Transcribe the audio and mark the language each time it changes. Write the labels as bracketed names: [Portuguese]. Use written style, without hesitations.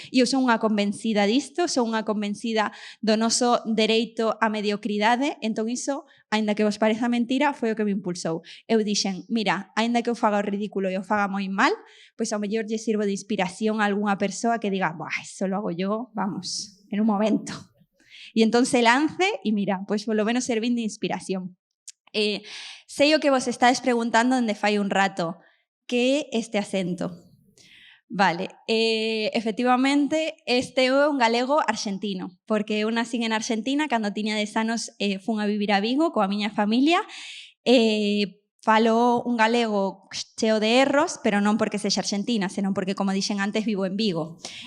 [Galician] E eu son unha convencida disto, son unha convencida do noso dereito á mediocridade, entón iso, aínda que vos pareza mentira, foi o que me impulsou. Eu dixen, mira, aínda que eu faga o ridículo e o faga moi mal, pois ao mellor lle sirvo de inspiración a algunha persoa que diga, buah, [Spanish] eso lo hago yo, vamos, en un momento. [Galician] E entón se lance e mira, pois polo menos servín de inspiración. Sei o que vos estades preguntando onde fai un rato, que é este acento? Vale, efectivamente este é un galego arxentino, porque eu nací en Argentina, cando tiña 10 anos fun a vivir a Vigo coa miña familia, falo un galego cheo de erros, pero non porque sexa argentina, senón porque, como dixen antes, vivo en Vigo.